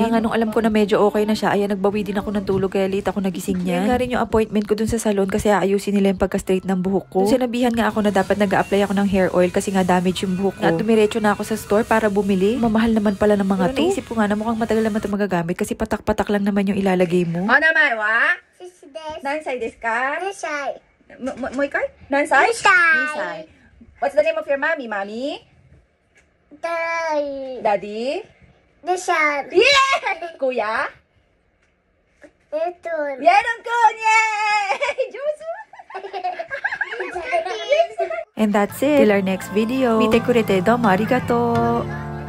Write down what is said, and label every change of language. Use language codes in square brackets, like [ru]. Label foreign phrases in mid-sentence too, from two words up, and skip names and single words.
[tl] Kaya nga nung alam ko na medyo okay na siya, ayan nagbawi din ako ng tulog kaya late ako nagising niya. Nga rin yung appointment ko dun sa salon kasi aayusin nila yung pagka-straight ng buhok ko. Dun sinabihan nga ako na dapat nag-a-apply ako ng [en] hair oil [tl] kasi nga damage yung buhok ko. At dumiretso na ako sa store para bumili. Mamahal naman pala ng mga to. Naisip ko nga na mukhang matagal naman ito magagamit kasi patak-patak lang naman yung ilalagay mo. [ja] お名前は? 何歳ですか? 2 歳. Mo ikay? 何歳? 2 歳. [en] What's the name of your mommy, mommy? Daddy? Deshan. Yeah! Kuya? Yeron kun! Yay! Jusu! And that's it. Till our next video. [ja] 見てくれてどうもありがとう.